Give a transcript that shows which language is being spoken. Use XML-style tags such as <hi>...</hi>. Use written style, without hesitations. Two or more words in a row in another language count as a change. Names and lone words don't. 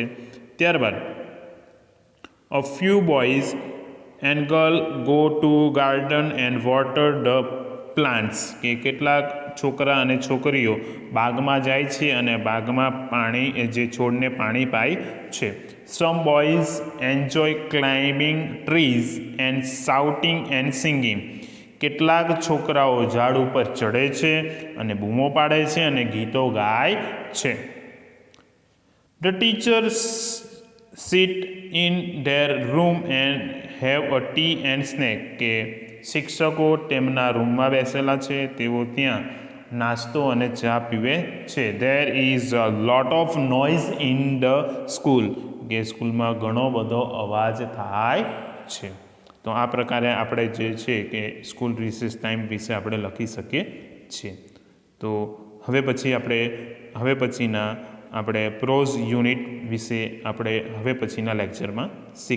<gu>ત્યારબાદ</gu> <en>a few boys and girl go to garden and water the plants</en> <gu>કે કેટલાક છોકરા અને છોકરીઓ બાગમાં જાય છે અને બાગમાં જે છોડને પાણી પાય છે.</gu> <en>some boys enjoy climbing trees and shouting and singing</en> <gu>કેટલાક છોકરાઓ ઝાડ ઉપર ચડે છે અને બૂમો પાડે છે અને ગીતો ગાય છે.</gu> <en>The teachers sit in their room and have a tea and snack.</en> <gu>કે શિક્ષકો તેમના રૂમમાં બેસેલા છે, તેઓ ત્યાં નાસ્તો અને ચા પીવે છે.</gu> <en>There is a lot of noise in the school.</en> <gu>કે સ્કૂલમાં ઘણો બધો અવાજ થાય છે. તો આ પ્રકારે આપણે જે છે કે</gu> <en>school recess time</en> <gu>વિશે આપણે લખી શકીએ છીએ. તો હવે પછીના આપણે</gu> <en>prose unit</en> <gu>વિશે આપણે હવે પછીના લેક્ચરમાં શીખીશું.</gu>